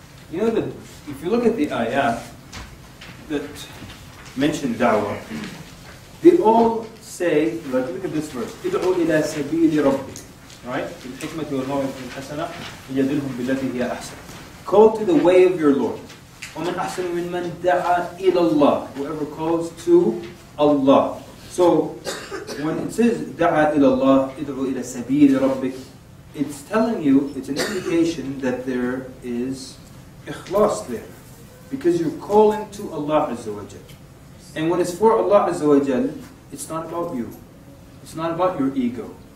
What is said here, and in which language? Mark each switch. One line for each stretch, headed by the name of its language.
English: You know that if you look at the ayat that mention da'wah, they all say, like, look at this verse,
Arabic: ادعوا إلى سبيل ربك,
English: right?
Arabic: بالحكمة والموعظة الحسنة يجادلهم بالتي هي أحسن.
English: Call to the way of your Lord.
Arabic: ومن أحسن ممن دعا إلى الله.
English: Whoever calls to Allah. So when it says
Arabic: دعا إلى الله, ادعوا إلى سبيل ربك,
English: it's telling you, it's an indication that there is ikhlas there, because you're calling to Allah Azza wa Jal. And when it's for Allah Azza wa Jal, it's not about you. It's not about your ego.